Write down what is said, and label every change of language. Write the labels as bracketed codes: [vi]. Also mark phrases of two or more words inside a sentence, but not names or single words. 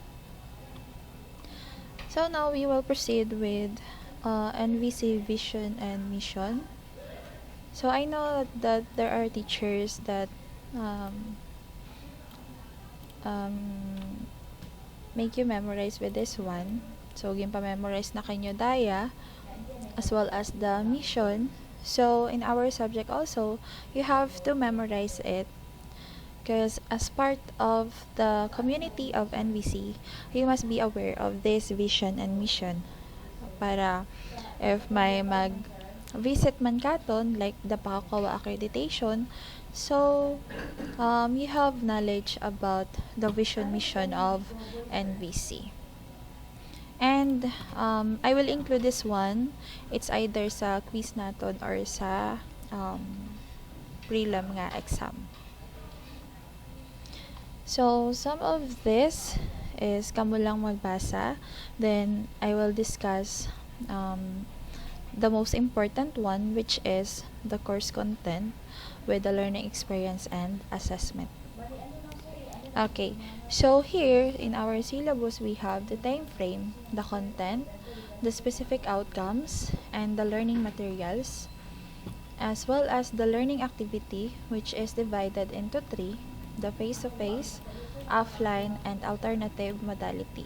[en] So now we will proceed with NVC vision and mission. So I know that there are teachers that make you memorize with this one. [hil] So ginpa-memorize na kanyo daya [en] as well as the mission. So in our subject also, you have to memorize it, because as part of the community of NVC, you must be aware of this vision and mission [hil] para if may mag-visit man katon, [en] like the Pakawa accreditation, so you have knowledge about the vision mission of NVC. And I will include this one. It's either [hil] sa quiz naton or sa prelim nga exam. [en] So some of this is [hil] kamo lang magbasa. [en] Then I will discuss the most important one, which is the course content with the learning experience and assessment. Okay, so here in our syllabus, we have the time frame, the content, the specific outcomes, and the learning materials, as well as the learning activity, which is divided into 3, the face-to-face, offline, and alternative modality.